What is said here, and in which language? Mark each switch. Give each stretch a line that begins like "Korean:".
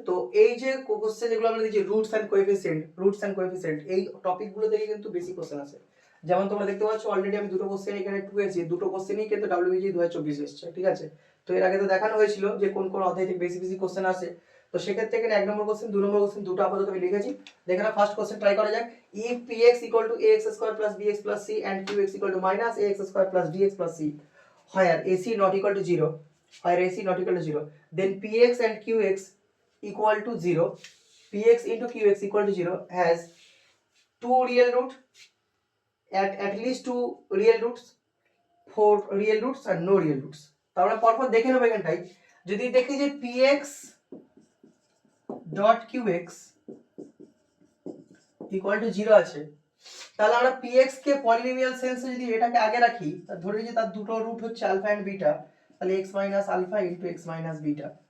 Bangla: তো এই যে কোশ্চেন যেগুলো আমরা দিচ্ছি রুটস এন্ড কোএফিসিয়েন্ট এই টপিকগুলো থেকে কিন্তু বেশি কোশ্চেন আসে। যেমন তোমরা দেখতে পাচ্ছ অলরেডি আমি দুটো কোশ্চেন এখানে টুয়েছি, দুটো কোশ্চেনই কিন্তু WBG 2024 এসেছে, ঠিক আছে। তো এর আগে তো দেখানো হয়েছিল যে কোন কোন অধ্যায় থেকে বেশি বেশি কোশ্চেন আসে। তো তো সেক্ষেত্রে এখানে 1 নম্বর কোশ্চেন 2 নম্বর কোশ্চেন দুটো আপাতত আমি লিখেছি। দেখে না ফার্স্ট কোশ্চেন ট্রাই করা যাক।
English: If px equal to ax square plus bx plus c and qx equal to minus ax square plus dx plus c where ac not equal to 0, where ac not equal to 0, then px and qx equal to 0, px into qx equal to 0 has two real root, at least two real roots, four real roots and no real roots।
Bangla: তাহলে পরপর দেখে নেব এখানটাই। যদি দেখি যে px dot qx equal to 0 আছে, তাহলে আমরা px কে পলিনোমিয়াল সেন্সে যদি এটাকে আগে রাখি, ধরে নিই যে তার দুটো রুট হচ্ছে আলফা এন্ড বিটা, তাহলে x minus alpha into x minus beta.